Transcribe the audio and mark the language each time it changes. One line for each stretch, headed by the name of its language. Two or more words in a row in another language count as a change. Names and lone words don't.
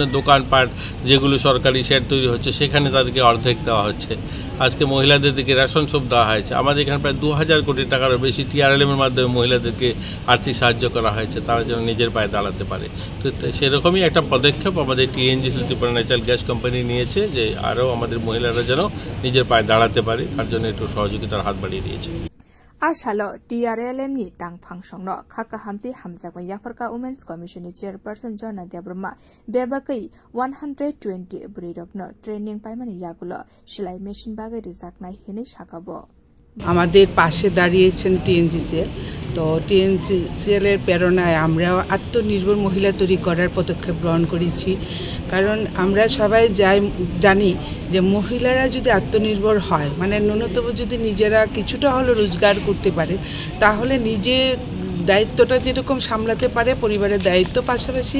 Bangla: দোকানপাট যেগুলো সরকারি শেড তৈরি হচ্ছে সেখানে তাদেরকে অর্ধেক দেওয়া হচ্ছে আজকে মহিলাদেরকে রেশন সব দেওয়া হয়েছে আমাদের এখানে প্রায় 2000 কোটি টাকার বেশি TRLM এর মাধ্যমে মহিলাদেরকে আর্থিক সাহায্য করা হয়েছে তারা যেন নিজের পায়ে দাঁড়াতে পারে তো সেরকমই একটা পদক্ষেপ আমাদের টিএনজিসি ত্রিপুরা ন্যাচারাল গ্যাস কোম্পানি নিয়েছে যে আরও আমাদের মহিলারা যেন নিজের পায়ে দাঁড়াতে পারে তার জন্য একটু সহযোগিতার হাত বাড়িয়ে দিয়েছে
Kok Borok: Ashalo TRLM ni tangphang songno khaka hamti hamjakwa yafarka
English: Women's Commission
Kok Borok: ni chairperson Jona Deburma bebakai 120 burirogno training paimani yagulo silai machine bagai rijaknai hini sakabo
Bangla: আমাদের পাশে দাঁড়িয়েছেন টিএনজিসিএল তো টিএনজিসিএল এর প্রেরণায় আমরা আত্মনির্ভর মহিলা তৈরি করার পদক্ষেপ গ্রহণ করেছি কারণ আমরা সবাই জানি যে মহিলারা যদি আত্মনির্ভর হয় মানে ন্যূনতম যদি নিজেরা কিছুটা হলেও রোজগার করতে পারে তাহলে নিজে দায়িত্বটা যেরকম সামলাতে পারে পরিবারের দায়িত্ব পাশাপাশি